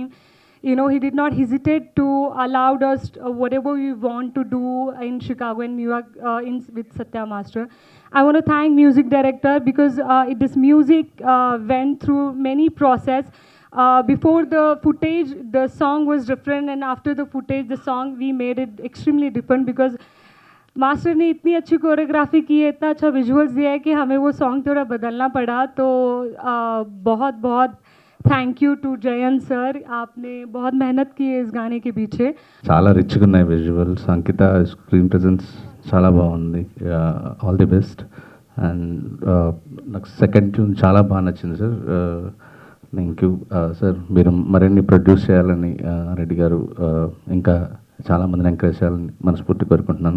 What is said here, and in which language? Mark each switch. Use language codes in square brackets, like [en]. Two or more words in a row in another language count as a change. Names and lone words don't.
[en] You know, he did not hesitate to allow us whatever we want to do in Chicago and New York with Satya Master. I want to thank music director, because this music went through many process. Before the footage, the song was different, and after the footage, the song we made it extremely different, because [hi] मास्टर ने इतनी अच्छी कोरियोग्राफी की है, इतना अच्छा विजुअल्स दिया है कि हमें वो सॉन्ग थोड़ा बदलना पड़ा. तो बहुत [en] thank you to జయంత్ సార్, [hi] आपने बहुत मेहनत की है इस गाने के पीछे. [te] చాలా రిచ్గా ఉన్నాయి విజువల్స్. అంకిత [en] screen presence [te] చాలా బాగుంది. [en] all the best. [te] అండ్ నాకు [en] second tune [te] చాలా బాగా నచ్చింది సార్. [en] thank you sir. [te] మీరు మరిన్ని ప్రొడ్యూస్ చేయాలని రెడ్డి గారు ఇంకా చాలామందిని ఎంకరేజ్ చేయాలని మనస్ఫూర్తి కోరుకుంటున్నాను.